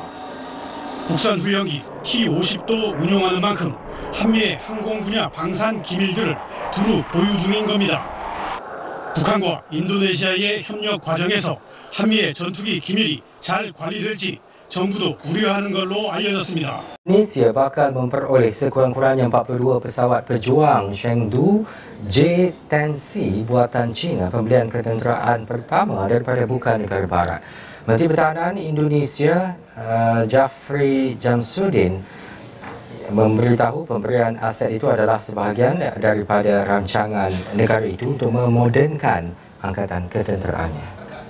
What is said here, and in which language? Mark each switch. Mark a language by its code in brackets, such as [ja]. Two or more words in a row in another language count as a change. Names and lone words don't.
[ko] 국산 훈련기 T-50도 운용하는 만큼 한미의 항공 분야 방산 기밀들을 두루 보유 중인 겁니다. 북한과 인도네시아의 협력 과정에서 한미의 전투기 기밀이 잘 관리될지 정부도 우려하는 걸로 알려졌습니다. [ms] Indonesia bakal memperoleh sekurang-kurangnya 42 pesawat pejuang Chengdu J-10C buatan China, pembelian ketenteraan pertama daripada bukan negara barat. Menteri Pertahanan Indonesia Jafri Jamsuddin memberitahu pemberian aset itu adalah sebahagian daripada rancangan negara itu untuk memodernkan angkatan ketenteraannya.